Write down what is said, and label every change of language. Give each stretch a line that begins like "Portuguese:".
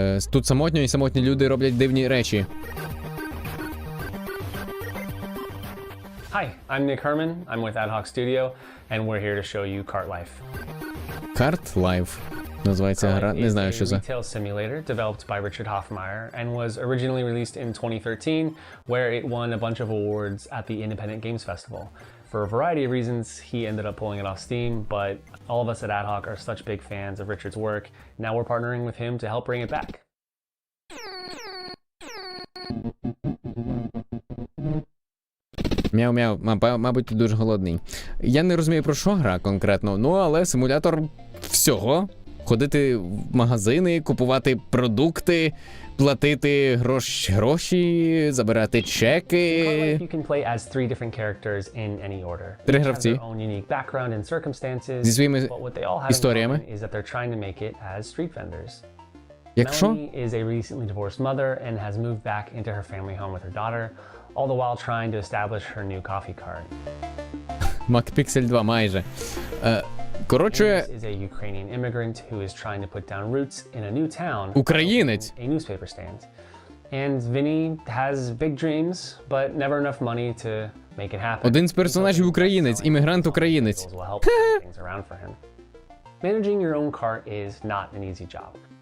Ukrainian: Тут самотні люди роблять дивні речі.
English: Hi, I'm Nick Herman. I'm with Ad Hoc Studio, and we're here to show you Cart Life.
Ukrainian: Cart Life називається гра, не знаю, що це.
English: It's a retail simulator developed by Richard Hoffmeyer and was originally released in 2013, where it won a bunch of awards at the Independent Games Festival. For a variety of reasons, he ended up pulling it off Steam, but all of us at Ad Hoc are such big fans of Richard's work. Now we're partnering with him to help bring it back.
Ukrainian: Мяу-мяу, мабуть, ти дуже голодний. Я не розумію, про що гра конкретно, ну але симулятор всього. ходити в магазини, купувати продукти, платити гроші, забирати чеки.
English: You can play as 3 different characters in any order.
Ukrainian: 3 гравці.
English: Their own unique background and circumstances,
Ukrainian: Зі своїми
English: but what they all have in
Ukrainian: історіями.
English: common is that they're trying to make it as street vendors.
Ukrainian: Якщо?
English: Melanie is a recently divorced mother and has moved back into her family home with her daughter, all the while trying to establish her new coffee cart.
Ukrainian: MacPixel 2 майже. Коротше,
English: This is a Ukrainian immigrant who is trying to put down roots in a new town.
Ukrainian: Українець.
English: A newspaper stand. And Vinny has big dreams, but never enough money to make it happen.
Ukrainian: Один з персонажів українець, іммігрант-українець.
English: Will help turn things around for him. Managing your own cart is not an easy job.